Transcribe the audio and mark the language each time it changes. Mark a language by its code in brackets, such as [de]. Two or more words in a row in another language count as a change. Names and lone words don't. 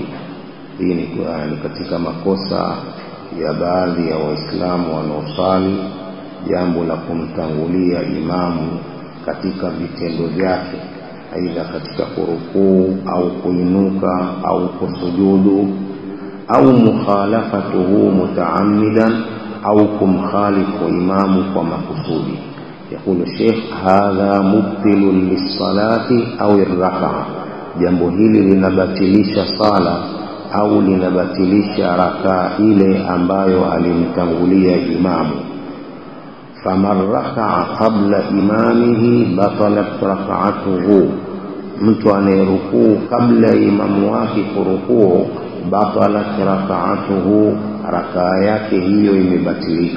[sw] Hii ni katika makosa ya baadhi ya waislamu wanaosali, jambo la kumtangulia imamu katika vitendo vyake, aidha katika kurukuu au kuinuka au kusujudu, au [ar] مخالفته متعمدا, [sw] au kumkhalifu imamu kwa makusudi. [ar] يقول الشيخ هذا مبطل للصلاة أو الركعة. [sw] jambo hili linabatilisha sala au linabatilisha rakaa ile ambayo alimtangulia imamu. [ar] فمن ركع قبل إمامه بطلت ركعته, [sw] mtu anayerukuu kabla imamu wake kurukuu, [ar] بطلت ركعته, [sw] rakaa yake hiyo imebatilika.